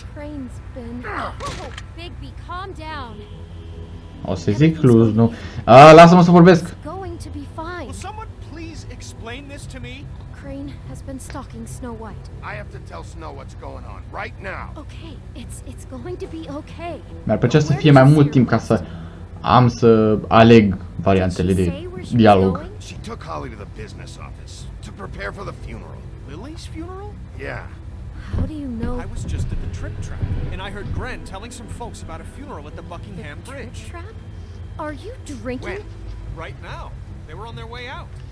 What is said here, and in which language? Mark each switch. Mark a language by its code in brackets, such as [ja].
[en] Crane's been... Oh, Bigby, calm down. [ro] O să zic luz, nu. Lasă-mă să vorbesc. [en] It's going to be fine. Will someone please explain this to me? Crane has been stalking Snow White. I have to tell Snow what's going on right now. Okay, it's going to be okay. [ro] Mi-ar plăcea să fie mai mult timp ca să am să aleg variantele de dialog. [en] She took Holly to the business office to prepare for the funeral. Lily's funeral? Yeah. How do you know? I was just at the trip trap, and I heard Gren telling some folks about a funeral at the Buckingham Bridge. Trap? Are you drinking? When? Right now. They were on their way out.